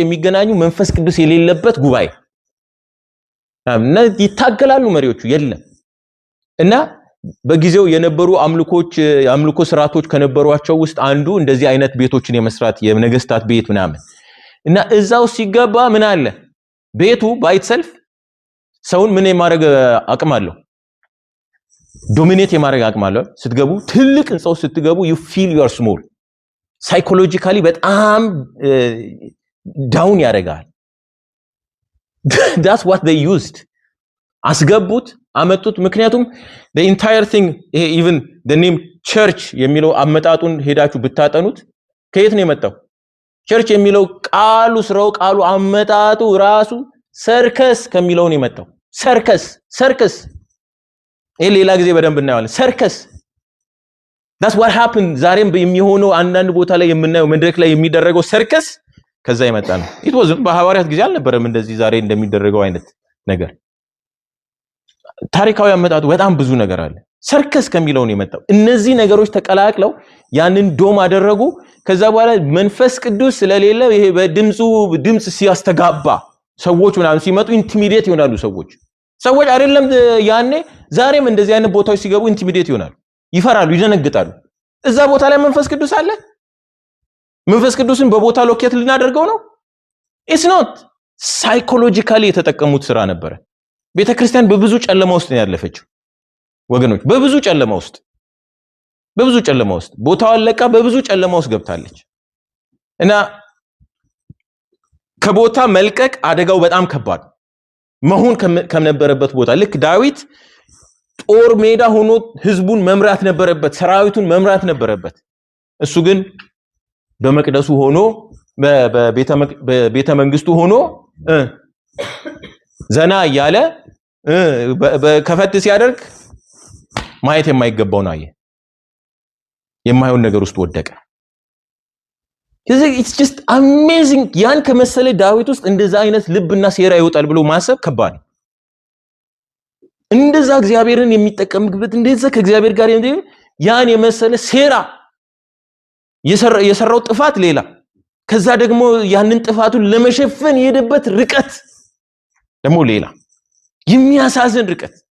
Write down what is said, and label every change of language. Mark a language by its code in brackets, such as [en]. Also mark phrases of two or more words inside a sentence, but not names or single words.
[am] የሚገናኙ መንፈስ ቅዱስ የሌለበት ጉባኤ እና ይታገላሉ መሪዎቹ የለም እና በጊዜው የነበሩ አምልኮ ስርዓቶች ከነበሯቸው ውስጥ አንዱ እንደዚህ አይነት ቤቶችን የመስራት የነገስታት ቤት ምናምን እና እዛው ሲገባ ምን አለ ቤቱ ባይትሰልፍ ሰውን ምን የማድረግ አቅም አለው ዶሚኔት የማድረግ አቅም አለው ስትገቡ ትልቅ እንጻው ስትገቡ [en] you feel you are small [am] psychologically በጣም ዳውን ያደርጋል [en] that's what they used [am] አስገቡት አመጡት ምክንያቱም [en] the entire thing even the name church [am] የሚለው አመጣጡን ሄዳችሁ ብታጠኑት ከየት ነው የመጣው church የሚለው ቃሉ አመጣጡ ራሱ ሰርከስ ከሚለው ነው የመጣው ሰርከስ ሌላ ጊዜ በደንብ እናያለን ሰርከስ [en] that's what happened [am] ዛሬም የሚሆነው አንዳንድ ቦታ ላይ የምናየው መድረክ ላይ የሚደረገው ሰርከስ ከዛ የመጣ ነው [en] it was [am] በሐዋርያት ጊዜ አልነበረም እንደዚህ ዛሬ እንደሚደረገው አይነት ነገር ታሪካዊ አመጣጡ በጣም ብዙ ነገር አለ ሰርከስ ከሚለው ነው የመጣው እነዚህ ነገሮች ተቀላቅለው ያንን ዶም አደረጉ ከዛ በኋላ መንፈስ ቅዱስ ስለሌለ ይሄ ድምጽ ሲያስተጋባ ሰዎች ምናምን ሲመጡ ኢንቲሚዴት ይሆናሉ ሰዎች አይደለም ያኔ ዛሬም እንደዚህ አይነት ቦታዎች ሲገቡ ኢንቲሚዴት ይሆናሉ ይፈራሉ ይደነግጣሉ እዛ ቦታ ላይ መንፈስ ቅዱስ አለ መንፈስ ቅዱስን በቦታ ሎኬት ልናደርገው ነው [en] it's not psychologically [am] የተጠቀሙት ስራ ነበር ቤተክርስቲያን በብዙ ጨለማ ውስጥ ነው ያለፈችው ወገኖች በብዙ ጨለማ ውስጥ ቦታውን ለቃ በብዙ ጨለማ ውስጥ ገብታለች እና ከቦታ መልቀቅ አደጋው በጣም ከባድ መሆን ከነበረበት ቦታ ልክ ዳዊት ጦር ሜዳ ሆኖ ህዝቡን መምራት ነበረበት ሰራዊቱን መምራት ነበረበት እሱ ግን በመቅደሱ ሆኖ በቤተ መንግስቱ ሆኖ ዘና ያለ በከፈት ሲያደርግ ማየት የማይገባው ነው የማይሆን ነገር ውስጥ ወደቀ [en] it's just amazing [am] ያን ከመሰለ ዳዊት ውስጥ እንደዛ አይነት ልብና ሴራ ይወጣል ብሎ ማሰብ ከባድ እንደዛ እግዚአብሔርን የሚጠቀምበት እንደዛ ከእግዚአብሔር ጋር ያን የመሰለ ሴራ የሰራው ጥፋት ሌላ ከዛ ደግሞ ያንን ጥፋቱን ለመሸፈን የሄደበት ርቀት ደግሞ ሌላ የሚያሳዝን ርቀት